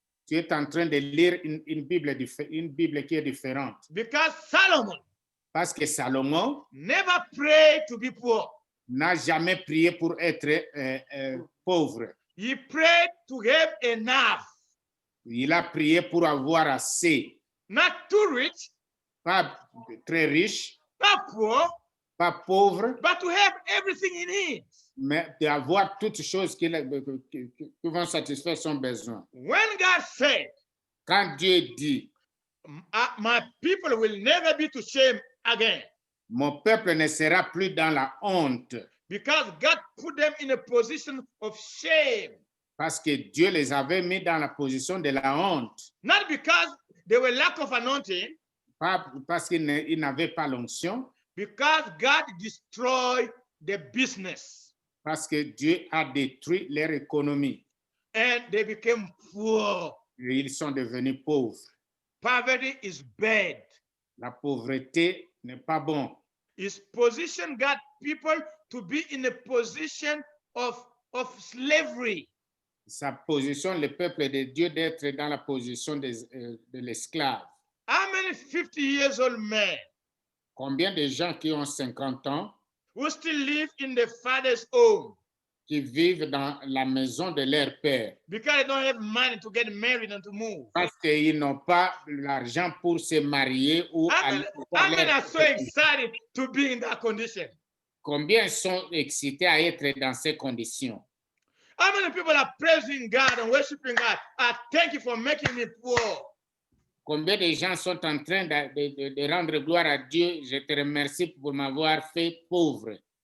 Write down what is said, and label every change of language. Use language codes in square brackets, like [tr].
[fr] Tu es en train de lire une Bible qui est différente. [en] Because Solomon [fr] Parce que Salomon [en] never prayed to be poor. [fr] n'a jamais prié pour être pauvre. [en] He prayed to have enough. [fr] Il a prié pour avoir assez. [en] Not too rich, [fr] Pas très riche, [en] not poor, [fr] pas pauvre, [en] but to have everything he needs. [fr] mais d'avoir toutes choses qui vont satisfaire son besoin. [en] When God said, [fr] Quand Dieu dit, [en] my people will never be to shame again, [fr] Mon peuple ne sera plus dans la honte [en] because God put them in a position of shame. [fr] parce que Dieu les avait mis dans la position de la honte. [en] Not because they were lack of anointing, [fr] Pas parce qu'ils n'avaient pas l'onction, [en] because God destroyed the business [fr] parce que Dieu a détruit leur économie. [en] and they became poor. [fr] Et ils sont devenus pauvres. [en] Poverty is bad. [fr] La pauvreté n'est pas bon. [en] His position got people to be in a position of slavery. [fr] Sa position, le peuple de Dieu, d'être dans la position de l'esclave. [en] How many 50 years old men [fr] Combien de gens qui ont 50 ans, [en] who still live in the father's home [fr] qui vivent dans la maison de leur père [en] because they don't have money to get married and to move? [fr] parce qu'ils n'ont pas l'argent pour se marier ou aller [en] How [fr] faire [en] many [fr] leur- [en] are so excited to be in that condition? [fr] Combien sont excités à être dans ces conditions? [en] How many people are praising God and worshiping God? Thank you for making me poor. [fr] Combien de gens sont en train de rendre gloire à Dieu? Je te remercie pour m'avoir fait pauvre.